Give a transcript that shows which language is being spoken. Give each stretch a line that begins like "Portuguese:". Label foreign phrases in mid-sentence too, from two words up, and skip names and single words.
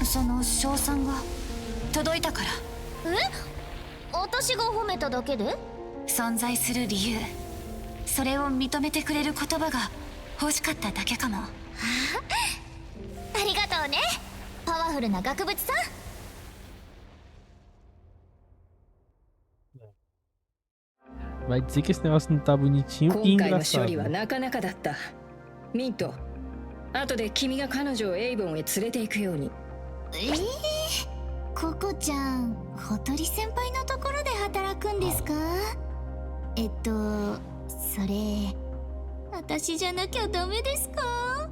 Japanese: その賞賛が届いたから。私が褒めただけで？存在する理由、それを認めてくれる言葉が欲しかっただけかも。ありがとうね、パワフルな額縁さん。
Portuguese: Vai dizer que esse negócio não tá bonitinho e
Japanese: 今回の処
Portuguese: engraçado.
Japanese: 理はなかなかだった。ミント、後で君が彼女をエイボンへ連れて行くように。ココちゃん、ほとり先輩のところで働くんですか？それ私じゃなきゃダメですか？